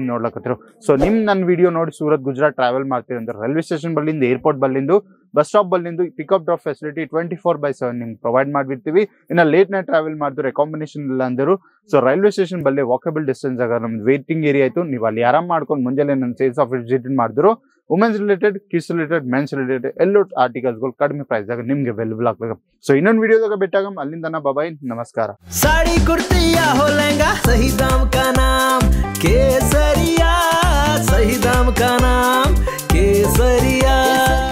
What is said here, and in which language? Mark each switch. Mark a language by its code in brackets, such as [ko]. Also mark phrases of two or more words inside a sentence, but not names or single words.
[kn] ನೋಡ್ಲಕತ್ತಿರೋ ಸೊ ನನ್ನ ವಿಡಿಯೋ ನೋಡಿ ಸೂರತ್ ಗುಜರಾತ್ ಟ್ರಾವೆಲ್ ಮಾಡ್ತೀವಿ ಅಂದ್ರೆ [en] railway station [kn] ಬಲ್ಲಿಂದ ಏರ್ಪೋರ್ಟ್ ಬಲ್ಲಿಂದು [en] bus stop [kn] ಬಲ್ಲಿಂದು [en] pickup drop facility 24/7 [kn] ನಿಮ್ಗೆ ಪ್ರೊವೈಡ್ ಮಾಡಿಬಿಡ್ತೀವಿ ಇನ್ನು [en] late night travel [kn] ಮಾಡಿದ್ರೆ ಅಕಾಮಿಡೇಷನ್ ಇಲ್ಲ ಅಂದರು ಸೊ [en] railway station [kn] ಬಲ್ಲಿ [en] walkable distance [kn] ಆಗ ನಮ್ದು [en] waiting area [kn] ಆಯ್ತು ನೀವು ಅಲ್ಲಿ ಆರಾಮ್ ಮಾಡ್ಕೊಂಡು ಮುಂಜಾನೆ ನನ್ನ [en] sales office visit [kn] ಮಾಡಿದ್ರು [en] women's related kids related men's related [kn] ಎಲ್ಲೋ ಆರ್ಟಿಕಲ್ಸ್ಗಳು ಕಡಿಮೆ ಪ್ರೈಸ್ ಆಗ ನಿಮ್ಗೆ ಅವೈಲೇಬಲ್ ಆಗ್ತದೆ ಸೊ ಇನ್ನೊಂದು ವಿಡಿಯೋದಾಗ ಬಿಟ್ಟಾಗ ಅಲ್ಲಿಂದ ಬಾಯ್ ನಮಸ್ಕಾರ [hi] साड़ी कुर्ती या हो लहंगा सही दाम का नाम केसरिया सही दाम का नाम केसरिया।